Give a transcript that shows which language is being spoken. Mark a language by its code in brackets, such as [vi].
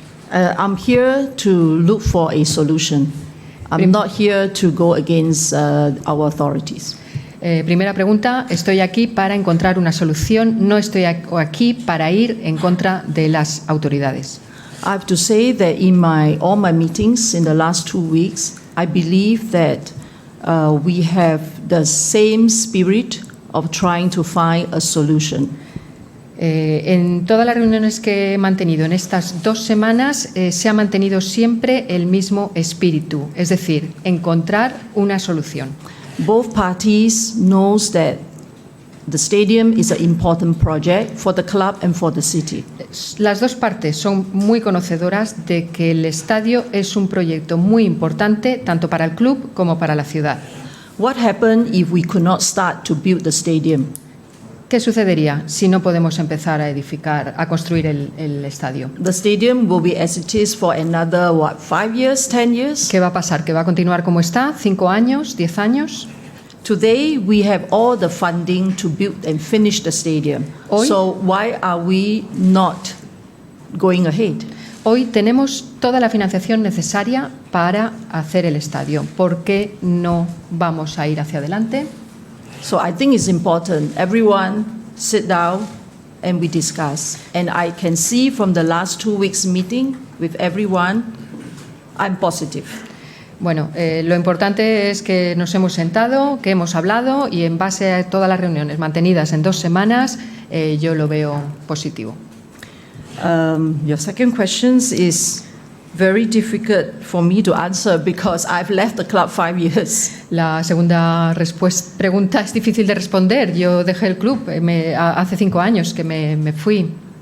[en] I'm here to look for a solution. I'm not here to go against our authorities. [es] Primera pregunta, estoy aquí para encontrar una solución, no estoy aquí para ir en contra de las autoridades. [en] I have to say that in all my meetings in the last 2 weeks, I believe that we have the same spirit of trying to find a solution. [es] En todas las reuniones que he mantenido en estas 2 semanas se ha mantenido siempre el mismo espíritu, es decir, encontrar una solución. [en] Both parties knows that the stadium is an important project for the club and for the city. [es] Las dos partes son muy conocedoras de que el estadio es un proyecto muy importante tanto para el club como para la ciudad. [en] What happened if we could not start to build the stadium? [es] ¿Qué sucedería si no podemos empezar a construir el estadio? [en] The stadium will be as it is for another 5 years, 10 years? [es] ¿Qué va a pasar? ¿Que va a continuar como está? ¿5 años? ¿10 años? [en] Today we have all the funding to build and finish the stadium. [es] Hoy, [en] so why are we not going ahead? [es] Hoy tenemos toda la financiación necesaria para hacer el estadio. ¿Por qué no vamos a ir hacia adelante? [en] So I think it's important everyone sit down and we discuss. And I can see from the last 2 weeks meeting with everyone, I'm positive. [es] Bueno, lo importante es que nos hemos sentado, que hemos hablado y en base a todas las reuniones mantenidas en 2 semanas, yo lo veo positivo. [en] Your second question is very difficult for me to answer because I've left the club 5 years. [es] La segunda pregunta es difícil de responder. Yo dejé el club hace 5 años que me fui.